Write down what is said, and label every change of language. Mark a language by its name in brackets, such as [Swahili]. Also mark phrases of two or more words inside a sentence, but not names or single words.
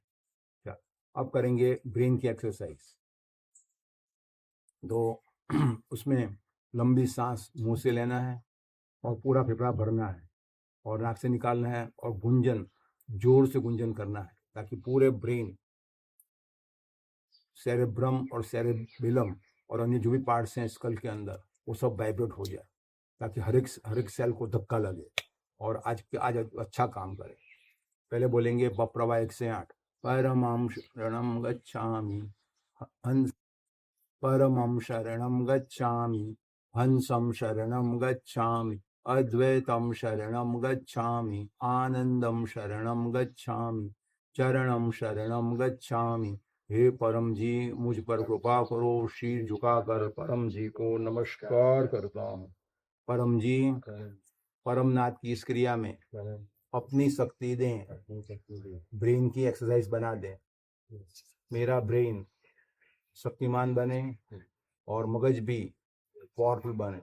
[Hindi] क्या अब करेंगे ब्रेन की एक्सरसाइज। तो उसमें लंबी सांस मुंह से लेना है और पूरा फेफड़ा भरना है, और नाक से निकालना है, और गुंजन जोर से गुंजन करना है, ताकि पूरे ब्रेन, सेरेब्रम और सेरेबेलम और अन्य जो भी पार्ट्स हैं स्कल के अंदर, वो सब वाइब्रेट हो जाए, ताकि हर एक सेल को धक्का लगे और आज अच्छा काम करे। पहले बोलेंगे बप्रवा 1 से 8। [Sanskrit] परमं शरणं गच्छामि, हंस परमं शरणं गच्छामि, हंसं शरणं गच्छामि, अद्वैतं शरणं गच्छामि, आनंदं शरणं गच्छामि, चरणं शरणं गच्छामि। [Hindi] हे परम जी मुझ पर कृपा करो। शीर झुकाकर परम जी को नमस्कार करता हूँ। परम जी परमनाथ की इस क्रिया में अपनी शक्ति दें, ब्रेन की एक्सरसाइज बना दें, मेरा ब्रेन शक्तिमान बने और मगज भी पावरफुल बने।